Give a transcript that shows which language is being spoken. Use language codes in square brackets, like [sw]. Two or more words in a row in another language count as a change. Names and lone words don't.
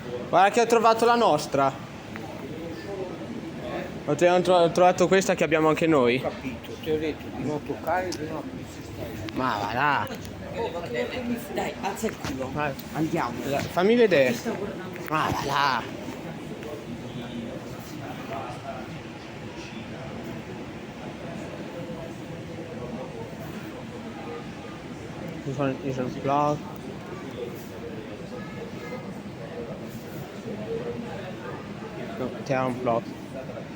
[it] Guarda che ho trovato la nostra. Ho trovato questa che abbiamo anche noi. Ho capito, ti ho detto di non toccare e di non aprire il Ma va là. Dai, alza il culo. Vai. Andiamo. Fammi vedere. Ma va là. [nl] Hier is een blad. [it] Mettiamo un blad.